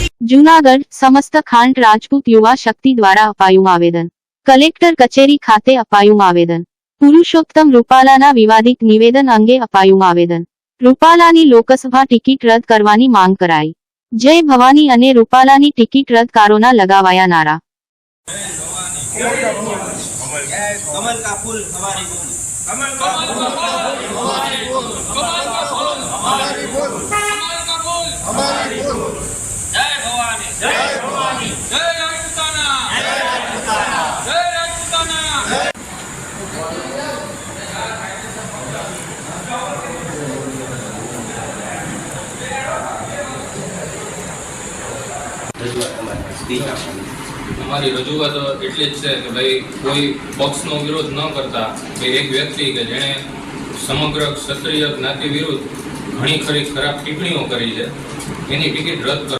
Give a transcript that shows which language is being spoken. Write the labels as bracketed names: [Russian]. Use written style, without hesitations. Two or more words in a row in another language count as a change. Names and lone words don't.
[Gujarati] જૂનાગઢ સમસ્ત ખાંટ રાજપૂત યુવા શક્તિ દ્વારા અપાયું આવેદન. કલેક્ટર કચેરી ખાતે અપાયું આવેદન. પુરુષોત્તમ રૂપાલાના વિવાદિત નિવેદન અંગે અપાયું આવેદન. રૂપાલાની લોકસભા ટિકિટ રદ કરવાની માંગ કરાઈ. જય ભવાની અને રૂપાલાની ટિકિટ રદકારોના લગાવાયા નારા. [Hindi] कमल का फूल हमारी बोल, कमल का फूल हमारी बोल, कमल का फूल हमारी बोल, कमल का फूल हमारी बोल। जय भवानी, जय भवानी, जय राजपूताना, जय राजपूताना, जय राजपूताना। [Gujarati] અમારી રજૂઆત એટલી જ છે કે ભાઈ કોઈ પક્ષનો વિરોધ ન કરતા ભાઈ એક વ્યક્તિ કે જેણે સમગ્ર ક્ષત્રિય જ્ઞાતિ વિરુદ્ધ ઘણી ખરી ખરાબ ટિપ્પણીઓ કરી છે એની ટિકિટ રદ કર.